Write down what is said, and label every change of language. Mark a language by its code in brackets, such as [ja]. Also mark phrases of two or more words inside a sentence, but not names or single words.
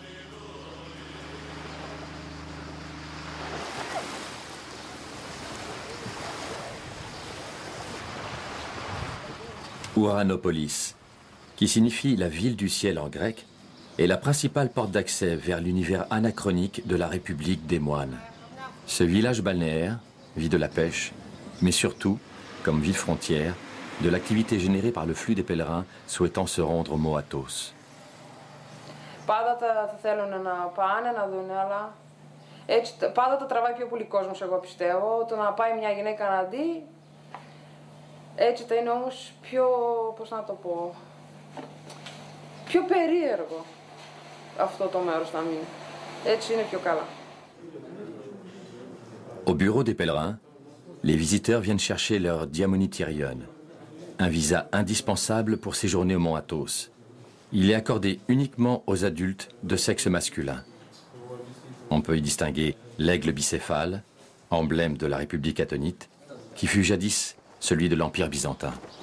[fr] Ouranopolis, qui signifie la ville du ciel en grec, est la principale porte d'accès vers l'univers anachronique de la République des moines. Ce village balnéaire vit de la pêche, mais surtout, comme ville frontière, de l'activité générée par le flux des pèlerins souhaitant se rendre au mont Athos. [el] Πάντα θα θέλουν να πάνε, να δουν, αλλά έτσι πάντα το τραβάει πιο πολύ κόσμος, εγώ πιστεύω. Το να πάει μια γυναίκα να δει, έτσι θα είναι όμως πιο, πώς να το πω, πιο περίεργο αυτό το μέρος να μείνει. Έτσι είναι πιο καλά. [fr] Au bureau des pèlerins, les visiteurs viennent chercher leur diamonityrion, un visa indispensable pour séjourner au mont Athos. Il est accordé uniquement aux adultes de sexe masculin. On peut y distinguer l'aigle bicéphale, emblème de la République attonite, qui fut jadis celui de l'Empire byzantin.